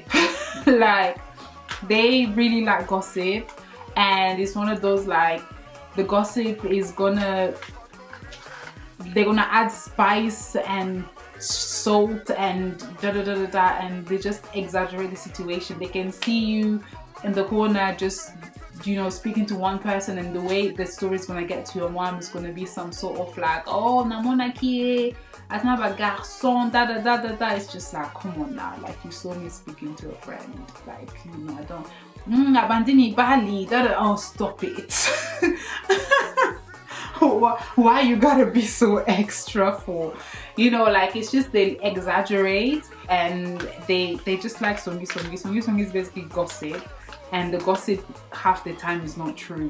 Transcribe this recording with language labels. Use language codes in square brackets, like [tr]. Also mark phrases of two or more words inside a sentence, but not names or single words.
[en] Like they really like gossip, and it's one of those like the gossip is they're gonna add spice and salt and and they just exaggerate the situation. They can see you in the corner just, you know, speaking to one person, and the way the story is gonna get to your mom is gonna be some sort of like, [ln] oh, namona kie, asma garçon, [en] It's just like, come on now, like you saw me speaking to a friend, like, you know, I don't. Abandini Bali, oh, stop it. Why you gotta be so extra for, you know, like it's just they exaggerate, and they just like songi is basically gossip, and the gossip half the time is not true.